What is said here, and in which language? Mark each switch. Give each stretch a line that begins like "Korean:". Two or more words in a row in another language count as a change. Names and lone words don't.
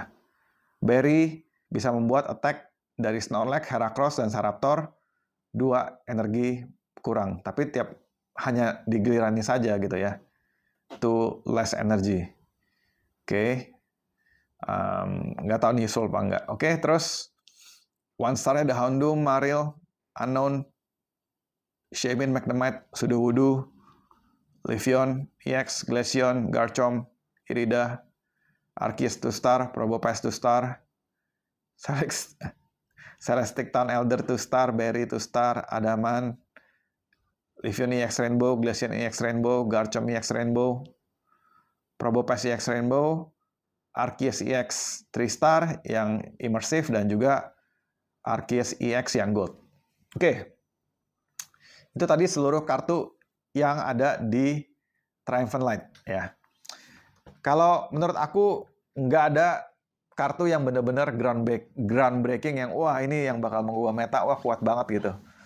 Indonesian: Berry bisa membuat attack dari Snorlax, Heracross, dan Staraptor 2 energi kurang. Tapi hanya di gilirannya saja gitu ya.
English: 2 less energy. Oke.
Indonesian: Nggak tahu nih usul apa enggak. Oke, terus 1 star ada Houndoom, Marill, Unknown, Shaymin, Magnemite, Sudowoodo, Leafeon, EX, Glaceon, Garchomp, Irida, Arceus 2 star, Probopass 2 star, Celestic Town Elder 2 star, Berry 2 star, Adaman, Leafeon EX Rainbow, Glaceon EX Rainbow, Garchomp EX Rainbow, Probopass EX Rainbow, Arceus EX 3 star yang immersive, dan juga Arceus EX yang gold. Oke. Itu tadi seluruh kartu yang ada di Triumphant Light ya. Kalau menurut aku nggak ada kartu yang benar-benar groundbreaking yang wah ini yang bakal mengubah meta, wah kuat banget gitu.